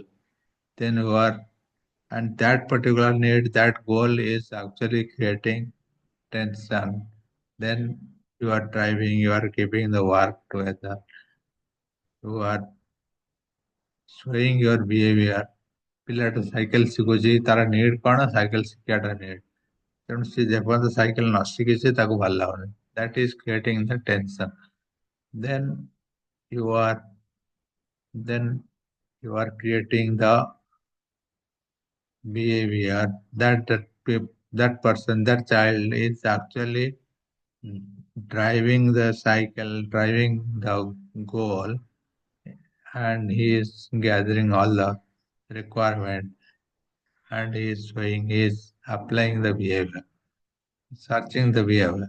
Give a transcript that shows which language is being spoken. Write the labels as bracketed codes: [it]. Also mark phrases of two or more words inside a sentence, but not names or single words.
[en] Then you are, and that particular need, that goal is actually creating tension. Then you are driving, you are keeping the work together. You are showing your behavior. [or] ପିଲାଟା ସାଇକେଲ ଶିଖୁଛି, ତାର ନିଡ୍ କଣ? ସାଇକେଲ ଶିଖିବାଟା ନିଡ୍. ତେଣୁ ସେ ଯେପର୍ଯ୍ୟନ୍ତ ସାଇକେଲ ନ ଶିଖିଛି ତାକୁ ଭଲ ଲାଗୁନି. [en] That is creating the tension. Then you are then you are creating the behavior that person, that child is actually driving the cycle, driving the goal, and he is gathering all the requirement, and he is showing his applying the behavior, searching the behavior.